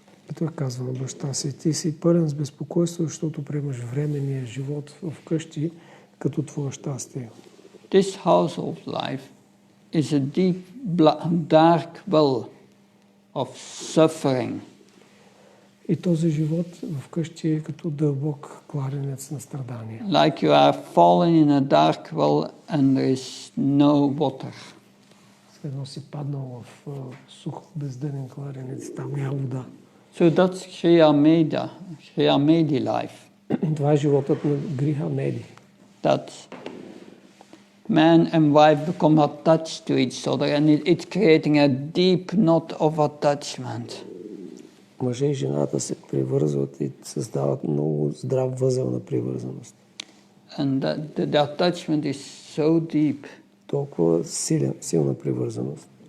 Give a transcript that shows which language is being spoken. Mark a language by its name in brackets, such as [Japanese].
[Bulgarian] И той казва на баща си, ти си пълен с безпокойство, защото приемаш временния живот в къщи като твое щастие. [English] This household life is a deep, dark well of suffering. [Bulgarian] И този живот в къщи е като дълбок кладенец на страдания. [English] Like you are fallen in a dark well and there is no water. [Bulgarian] Следно си паднал в сух бездънен кладенец, там няма вода. [English] So that's Shriya Medi life. [Bulgarian] Това е животът на Гриха Меди. [English] That man and wife become attached to each other and it's creating a deep knot of attachment. [Bulgarian] Мъже и жената се привързват и създават много здрав възел на привързаност. [English] And the attachment is so deep. [Bulgarian] Толкова силна привързаност.